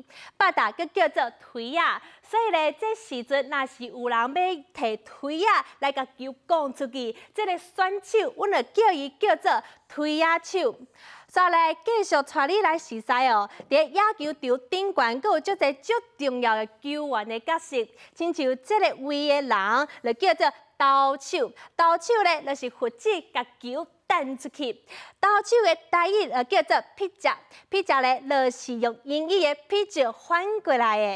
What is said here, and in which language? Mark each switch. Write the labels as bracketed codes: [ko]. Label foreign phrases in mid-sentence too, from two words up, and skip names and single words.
[nan] 巴达搁叫做推啊。所以咧，这时阵若是有人要摕推啊来甲球讲出去，这个选手，阮就叫伊叫做推啊手。再来继续带你来熟悉哦，伫野球场顶悬，阁有足侪足重要的球员的角色，亲像这个位的人，就叫做投手。投手咧，就是负责甲球弹出去。投手的台语就叫做 pitcher，pitcher 咧，就是用英语的 pitch 反过来的。